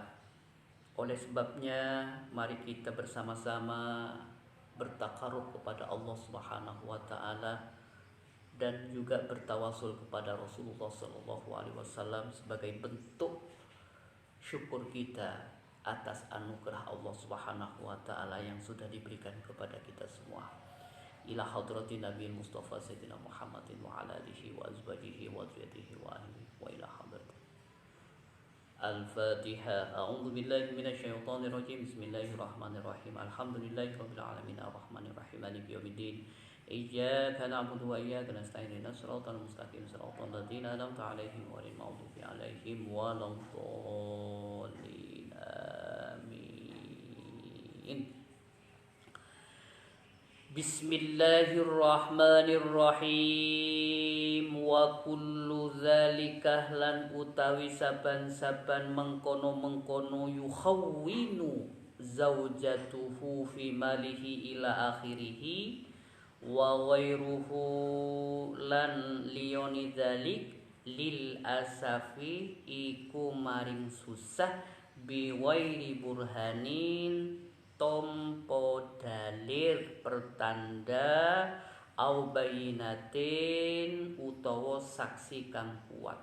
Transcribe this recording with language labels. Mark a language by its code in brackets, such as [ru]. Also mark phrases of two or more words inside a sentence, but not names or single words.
[id] Oleh sebabnya mari kita bersama-sama bertakarub kepada Allah [ar] سبحانه وتعالى [id] dan juga bertawasul kepada Rasulullah SAW sebagai bentuk syukur kita atas anugerah Allah [ar] سبحانه وتعالى [id] yang sudah diberikan kepada kita semua. [ar] إلى حضرة النبي المصطفى سيدنا محمد وعلى آله وأزواجه وذريته وأهله وإلى حضرة الفاتحة. أعوذ بالله من الشيطان الرجيم بسم الله الرحمن الرحيم. الحمد لله رب العالمين الرحمن الرحيم مالك يوم الدين. إياك نعبد وإياك نستعين اهدنا الصراط المستقيم صراط الذين أنعمت عليهم غير المغضوب عليهم ولا الضالين. آمين. بسم الله الرحمن الرحيم. وكل ذلك [jv] lan utawi saban-saban mengkono-mengkono yukhawwinu [ar] زوجته في ماله إلى آخره وغيره [jv] lan liyoni dzalik [ar] للأسف [jv] iku maring susah [ar] بغير برهان [jv] tompo dalil pertanda [ar] أو بينة [jv] utawa saksi kang kuat.